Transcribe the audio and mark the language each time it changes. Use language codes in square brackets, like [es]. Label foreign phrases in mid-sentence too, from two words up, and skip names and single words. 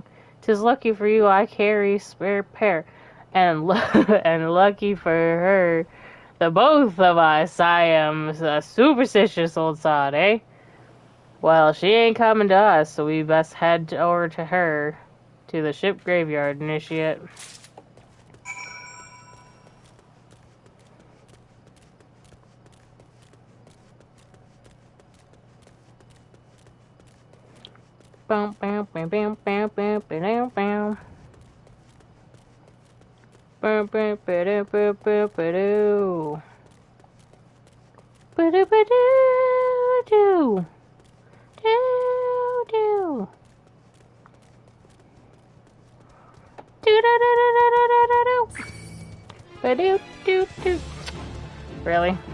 [en] 'Tis lucky for you I carry spare pair, and and lucky for her, the both of us. I am a superstitious old sod, eh? Well, she ain't coming to us, so we best head over to her, to the ship graveyard, initiate. Bam, bam, bam, bam, bam, bam, bam, bam. Bam, bam, bam, bam, bam, bam. Ba-do-ba-do-do. Do-do. Do-do-do-do-do-do-do-do. Ba-do-do-do. Really?